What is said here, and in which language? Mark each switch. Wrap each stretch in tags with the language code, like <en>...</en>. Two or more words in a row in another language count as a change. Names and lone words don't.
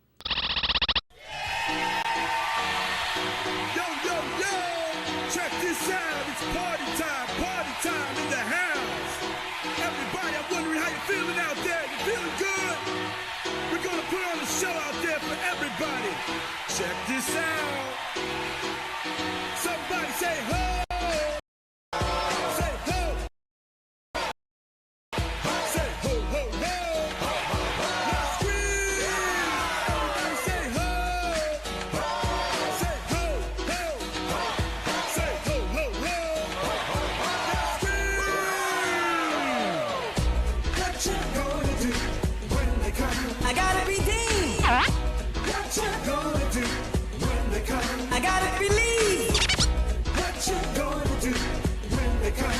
<en>Yo, check this out. It's party time in the house. Everybody, I'm wondering how you're feeling out there. You feeling good? We're gonna put on a show out there for everybody. Check this out. Somebody say ho. Say ho. Say ho, ho, ho. Let's scream. Everybody say ho. Say ho, ho. Say ho, ho, ho. Let's scream. What you gonna do when they come? I gotta redeem. What you gonna do when they come? I gotta believe. What you gonna do when they come?</en>